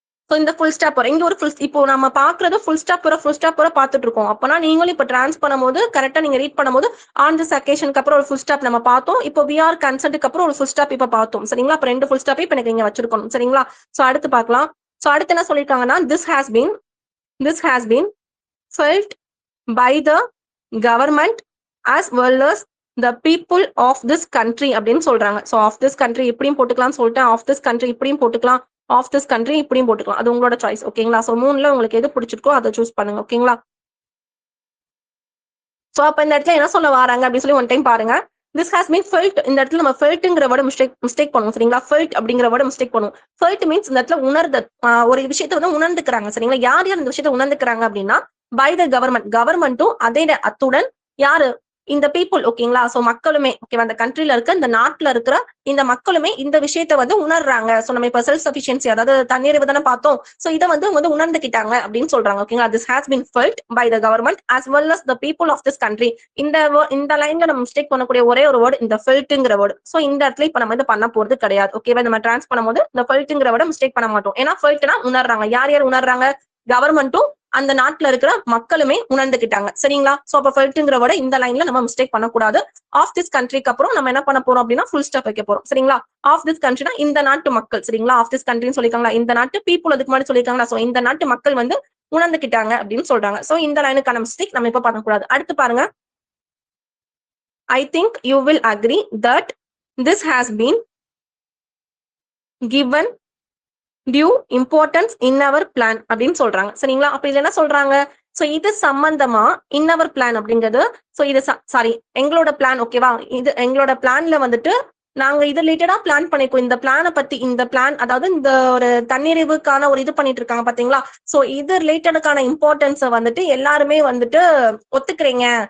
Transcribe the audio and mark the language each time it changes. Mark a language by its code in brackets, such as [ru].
[ta] So இந்த full stop வரும். இங்க ஒரு இப்போ நம்ம பாக்குறது ஃபுல் ஸ்டாப் வர பாத்துட்டு இருக்கோம். அப்பனா நீங்களும் இப்ப டிரான்ஸ் பண்ணும்போது கரெக்டா நீங்க ரீட் பண்ணும்போது ஆன் திஸ் அக்கேஷனுக்கு அப்புறம் ஒரு ஃபுல் ஸ்டாப் நம்ம பார்த்தோம். இப்போ வி ஆர் கன்சென்ட்க்கு அப்புறம் ஒரு ஃபுல் ஸ்டாப் இப்ப பார்த்தோம். சரிங்களா? அப்ப 2 ஃபுல் ஸ்டாப் இப்ப எனக்கு இங்க வச்சிருக்கணும். சரிங்களா? சோ அடுத்து பார்க்கலாம். சோ அடுத்து என்ன சொல்லிருக்காங்கன்னா [en] this has been felt by the government as well as the people of this country [ta] அப்படின்னு சொல்றாங்க. சோ [en] of this country [ta] இப்படியும் போட்டுக்கலாம் சொல்லிட்டு of this country இப்படியும் போட்டுக்கலாம், of this country இப்படியும் போட்டுக்கலாம். அது உங்களோட சாய்ஸ். ஓகேங்களா? சோ 3ல உங்களுக்கு எது பிடிச்சிருக்கோ அதை சூஸ் பண்ணுங்க. ஓகேங்களா? சோ அப்ப இந்த இடத்துல என்ன சொல்ல வராங்க அப்படின்னு சொல்லி ஒன் டைம் பாருங்க. [en] this has been felt. [ta] இந்த இடத்துல நம்ம feltங்கிற வேர்ட் மிஸ்டேக் பண்ணுவோம். சரிங்களா? felt அப்படிங்கிற வேர்ட் மிஸ்டேக் பண்ணுவோம். felt மீன்ஸ் இந்த இடத்துல ஒரு விஷயத்தை வந்து உணர்ந்துக்கிறாங்க. சரிங்களா? யார் இந்த விஷயத்தை உணர்ந்துக்கிறாங்க அப்படின்னா பை த கவர்மெண்ட்டும் அத்துடன் யாரு இந்த பீப்புள். ஓகேங்களா? சோ மக்களுமே ஓகேவா அந்த கண்ட்ரில இருக்க இந்த நாட்டுல இருக்கிற இந்த மக்களுமே இந்த விஷயத்த வந்து உணர்றாங்க. சோ நம்ம இப்ப செல்ஃப் சஃபிஷியன்சி அதாவது தன்னிறைவு தானே பார்த்தோம். சோ இதை வந்து உணர்ந்துக்கிட்டாங்க அப்படின்னு சொல்றாங்க. ஓகேங்களா? [en] this has been felt by the government as well as the people of this country. [ta] இந்த லைன்ல நம்ம மிஸ்டேக் பண்ணக்கூடிய ஒரே ஒரு வேர்டு இந்த ஃபெல்ட்ங்கிற வேர்டு. சோ இந்த இடத்துல இப்ப நம்ம இது பண்ண போறது கிடையாது. ஓகேவா? நம்ம டிரான்ஸ் பண்ணும்போது இந்த ஃபெல்ட்ங்கிற வேர்ட மிஸ்டேக் பண்ண மாட்டோம். ஏன்னா ஃபெல்ட்னா உணர்றாங்க. யார் உணர்றாங்க? கவர்மெண்ட்டும் அந்த நாட்டுல இருக்கிற மக்களுமே உணர்ந்துக்கிட்டாங்க. சரிங்களா? சோ அப்ப ஃபெல்ட்ங்கிற வேர்ட இந்த லைன்ல நம்ம மிஸ்டேக் பண்ணக்கூடாது. ஆஃப் திஸ் கண்ட்ரிக்கு அப்புறம் நம்ம என்ன பண்ண போறோம் அப்படின்னா ஃபுல் ஸ்டாப் வைக்க போறோம். சரிங்களா? ஆஃப் திஸ் கண்ட்ரினா இந்த நாட்டு மக்கள். சரிங்களா? ஆஃப் திஸ் கண்ட்ரின்னு சொல்லிருக்காங்களா, இந்த நாட்டு பீப்புள் அதுக்கு முன்னாடி சொல்லிருக்காங்களா. சோ இந்த நாட்டு மக்கள் வந்து உணர்ந்துக்கிட்டாங்க அப்படின்னு சொல்றாங்க. சோ இந்த லைனுக்கான மிஸ்டேக் நம்ம இப்ப பண்ணக்கூடாது. அடுத்து பாருங்க. [en] I think you will agree that this has been given due importance in our plan [ta] அப்படின்னு சொல்றாங்க. சரிங்களா? அப்ப இதுல என்ன சொல்றாங்க? சோ இது சம்பந்தமா [en] in our plan [ta] அப்படிங்கிறது சோ இது சாரி எங்களோட பிளான். ஓகேவா? இது எங்களோட பிளான்ல வந்துட்டு நாங்க இது ரிலேட்டடா பிளான் பண்ணிருக்கோம். இந்த பிளானை பத்தி இந்த பிளான் அதாவது இந்த ஒரு தன்னிறைவுக்கான ஒரு இது பண்ணிட்டு இருக்காங்க பாத்தீங்களா? சோ இது ரிலேட்டடுக்கான இம்பார்ட்டன்ஸை வந்துட்டு எல்லாருமே வந்துட்டு ஒத்துக்கிறீங்க.